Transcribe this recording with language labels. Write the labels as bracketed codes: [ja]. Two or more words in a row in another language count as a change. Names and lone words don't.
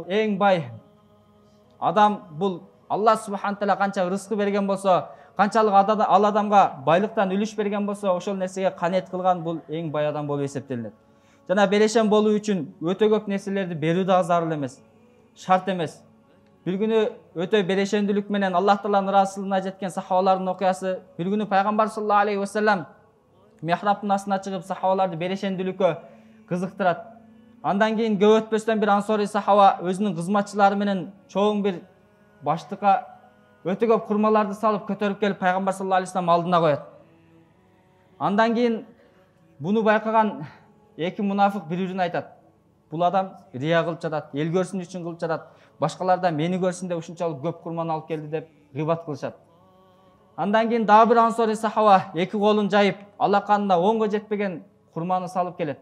[ky] Эң бай адам бул [ar] الله سبحانه وتعالى [ky] канча рызкы берген болсо, канчалык ал адамга байлыктан үлүш берген болсо, ошол нерсеге канет кылган бул эң бай адам болуп эсептелинет. Жана берешен болуу үчүн өтө көп нерселерди берүү да зарыл эмес, шарт эмес. Бир күнү өтө берешендүүлүк менен Аллах тааланын ыраазычылыгына жеткен сахабалардын окуясы. Бир күнү Пайгамбар [ar] صلى الله عليه وسلم [ky] мехрабтын астына чыгып сахабаларды берешендүүлүккө кызыктырат. Андан кийин көп өтпөстөн бир ансори сахаба өзүнүн кызматчылары менен чоң бир баштыкка өтө көп курмаларды салып көтөрүп келип Пайгамбар [ar] صلى الله عليه وسلم [ky] алдына коет. Андан кейін буну байкаган эки мунафык бири-бирине айтат. Бул адам рия кылып жатат, эл көрсүн үчүн кылып жатат. Башкалар да мени көрсүн деп ушунчалык көп курман алып келди деп гыйбат кылышат. Андан кейін дагы бир ансори сахаба эки колун жайып, алаканына оңго жетпеген курманы салып келет.